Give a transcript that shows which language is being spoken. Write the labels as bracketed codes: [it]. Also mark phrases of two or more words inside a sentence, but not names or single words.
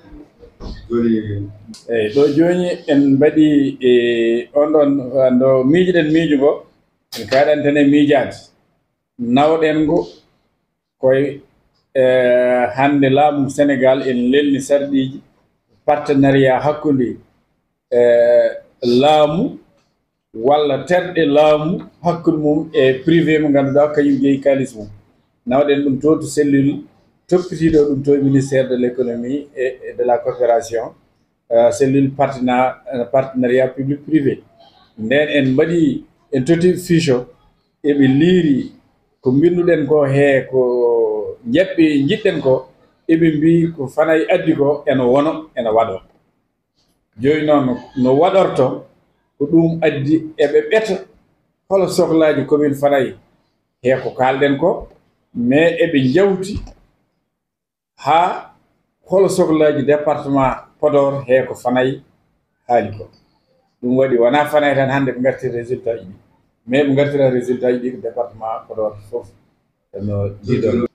[ff] eyyi ɗo joni en mbaɗi on ɗon ndo miijiɗen miijo ngo en kaɗantene miijade nawɗen ngo koye hande laamu Sénégal en lelni sarɗiji partenariat hakkude laamu walla terɗe laamu hakkude mum e privé mo ganduɗa kañum jeeyi kalis mum nawɗen ɗum to to cellule toppitiɗo ɗum to [fr] ministère de l'économie et de la coopération cellule partenariat public privé [ff] nden en mbaɗi en toti fiche o eɓe liiri ko binduɗen ko he ko jeɓɓe jiɗɗen ko eɓe mbi ko Fanaye addi ko ene wono ene waɗo joni noon no waɗorto ko ɗum addi eɓe ɓeta holo sohlaji commune Fanaye he ko kalɗen ko mais eɓe jawti ha holo sohlaji département Podor he ko Fanaye haali ko ɗum waɗi wona Fanaye tan hande ɓe gartiri résultat ji ɗi mais ɓe gartira résultat ji ɗi ko département Podor foof no jiiɗon